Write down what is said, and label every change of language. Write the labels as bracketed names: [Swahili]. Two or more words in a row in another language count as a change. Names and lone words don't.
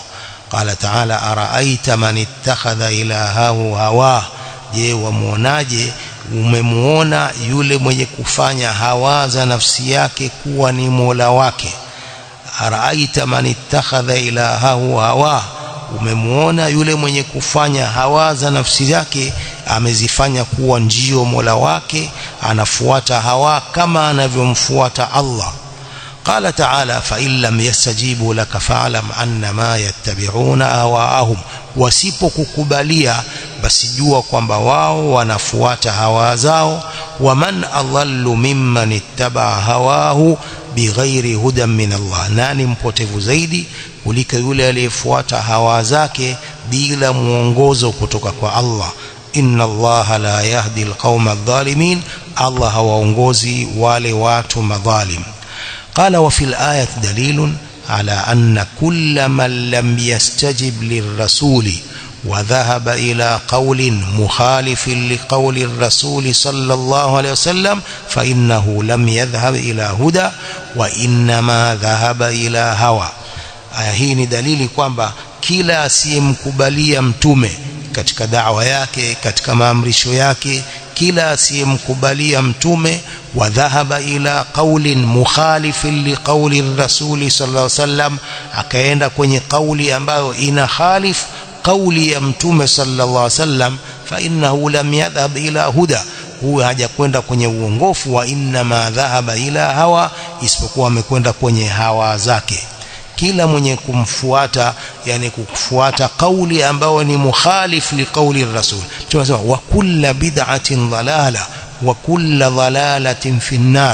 [Arabic] قال تعالى أرأيت من اتخذ إلهه هواه, [Swahili] je wamuonaje, umemuona yule mwenye kufanya hawa za nafsi yake kuwa ni mola wake. [Arabic] أرأيت من اتخذ إلهه هواه, [Swahili] umemuona yule mwenye kufanya hawa za nafsi yake amezifanya kuwa ndio mola wake, anafuata hawa kama anavyomfuata Allah. [Arabic] قال تعالى فإن لم يستجيبوا لك فاعلم أنما يتبعون أهواءهم, [Swahili] wasipokukubalia basi jua kwamba wao wanafuata hawa zao. [Arabic] ومن أضل ممن اتبع هواه بغير هدى من الله, [Swahili] nani mpotevu zaidi kuliko yule aliyefuata hawa zake bila muongozo kutoka kwa Allah. [Arabic] إن الله لا يهدي القوم الظالمين, [Swahili] Allah hawaongozi wale watu madhalim. [Arabic] قال وفي الآية دليل على أن كل من لم يستجب للرسول وذهب إلى قول مخالف لقول الرسول صلى الله عليه وسلم فإنه لم يذهب إلى هدى وإنما ذهب إلى هوى. [Swahili] hii ni dalili kwamba kila asiyemkubalia mtume katika da'wa yake, katika maamrisho yake, kila asiyemkubalia mtume [Arabic] وذهب إلى قول مخالف لقول الرسول صلى الله عليه وسلم, [Swahili] akaenda kwenye kauli ambayo ina khalif kauli ya mtume [Arabic] صلى الله عليه وسلم, فإنه لم يذهب إلى هدى, [Swahili] huwa hajakwenda kwenye uongofu. [Arabic] وإنما ذهب إلى هوى, [Swahili] isipokuwa amekwenda kwenye hawa zake. Kila mwenye kumfuata, yani kufuata kauli ambayo ni [Arabic] مخالف لقول الرسول, [Swahili] tunasema [Arabic] وكل بدعة ضلالة وكل ضلالة في النار.